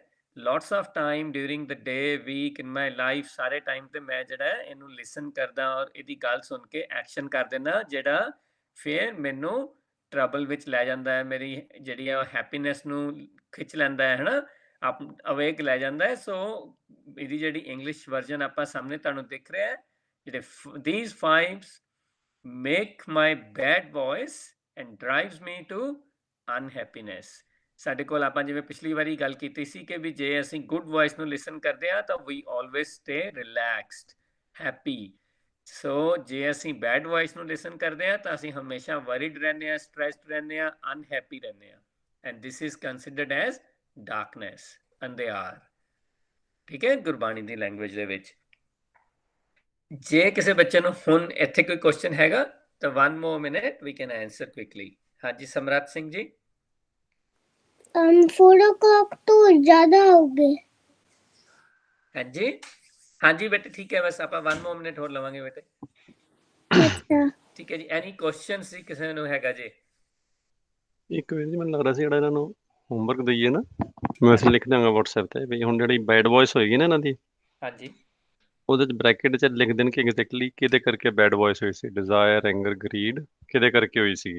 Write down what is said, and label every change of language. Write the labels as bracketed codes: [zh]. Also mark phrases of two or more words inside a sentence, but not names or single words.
[en] lots of time during the day, week, in my life, [pa] ਸਾਰੇ ਟਾਈਮ ਤੇ ਮੈਂ ਜਿਹੜਾ ਇਹਨੂੰ ਲਿਸਨ ਕਰਦਾ ਔਰ ਇਹਦੀ ਗੱਲ ਸੁਣ ਕੇ ਐਕਸ਼ਨ ਕਰ ਦਿੰਦਾ, ਜਿਹੜਾ ਫਿਰ ਮੈਨੂੰ ਟਰਬਲ ਵਿੱਚ ਲੈ ਜਾਂਦਾ ਹੈ, ਮੇਰੀ ਜਿਹੜੀ ਆ ਹੈਪੀਨੈਸ ਨੂੰ ਖਿੱਚ ਲੈਂਦਾ ਹੈ, ਹੈ ਨਾ, ਆਪ ਅਵੇਕ ਲੈ ਜਾਂਦਾ ਹੈ। ਸੋ ਇਹਦੀ ਜਿਹੜੀ [en] English version [pa] ਆਪਾਂ ਸਾਹਮਣੇ ਤੁਹਾਨੂੰ ਦਿਖ ਰਿਹਾ ਹੈ, ਜਿਹੜੇ [en] these 5 make my bad voice and drives me to unhappiness। [pa] ਸਾਡੇ ਕੋਲ ਆਪਾਂ ਜਿਵੇਂ ਪਿਛਲੀ ਵਾਰੀ ਗੱਲ ਕੀਤੀ ਸੀ ਕਿ ਵੀ ਜੇ ਅਸੀਂ [en] good voice [pa] ਨੂੰ ਲਿਸਨ ਕਰਦੇ ਹਾਂ ਤਾਂ ਵੀ [en] always stay relaxed, happy. [pa] ਸੋ ਜੇ ਅਸੀਂ [en] bad voice [pa] ਨੂੰ ਲਿਸਨ ਕਰਦੇ ਹਾਂ ਤਾਂ ਅਸੀਂ ਹਮੇਸ਼ਾ ਵਰਿਡ ਰਹਿੰਦੇ ਹਾਂ, ਸਟ੍ਰੈਸਡ ਰਹਿੰਦੇ ਹਾਂ, ਅਨਹੈਪੀ ਰਹਿੰਦੇ ਹਾਂ, [en] and this is considered as darkness, [pa] ਅੰਧਿਆਰ, ਠੀਕ ਹੈ, ਗੁਰਬਾਣੀ ਦੀ ਲੈਂਗੁਏਜ ਦੇ ਵਿੱਚ। ਜੇ ਕਿਸੇ ਬੱਚੇ ਨੂੰ ਹੁਣ ਇੱਥੇ ਕੋਈ ਕੁਐਸਚਨ ਹੈਗਾ ਤਾਂ [en] 1 more minute we can answer quickly। [pa] ਹਾਂਜੀ ਸਮਰੱਥ ਸਿੰਘ ਜੀ। [hi] 4 o'clock तो ज्यादा हो गए। [pa] ਹਾਂਜੀ ਹਾਂਜੀ ਬੇਟੇ ਠੀਕ ਹੈ, ਬਸ ਆਪਾਂ [en] 1 more minute [pa] ਹੋਰ ਲਵਾਂਗੇ ਬੇਟੇ। ਅੱਛਾ ਠੀਕ ਹੈ ਜੀ, [en] any question [pa] ਸੀ ਕਿਸੇ ਨੂੰ ਹੈਗਾ ਜੀ? ਇੱਕ ਵੀਰ ਜੀ ਮੈਨੂੰ ਲੱਗਦਾ ਸੀ ਜਿਹੜਾ ਇਹਨਾਂ ਨੂੰ ਹੋਮਵਰਕ ਦਈਏ ਨਾ, ਮੈਂ ਵੈਸੇ ਲਿਖ ਦਾਂਗਾ WhatsApp ਤੇ ਵੀ ਹੁਣ ਜਿਹੜੀ [en] bad voice [pa] ਹੋਏਗੀ ਨਾ ਇਹਨਾਂ ਦੀ, ਹਾਂਜੀ ਉਹਦੇ ਚ ਬ੍ਰੈਕਟ ਚ ਲਿਖ ਦੇਣ ਕਿ ਐਗਜ਼ੈਕਟਲੀ ਕਿਹਦੇ ਕਰਕੇ [en] bad voice [pa] ਹੋਈ ਸੀ, ਡਿਜ਼ਾਇਰ, ਐਂਗਰ, ਗਰੀਡ ਕਿਹਦੇ ਕਰਕੇ ਹੋਈ ਸੀਗੀ।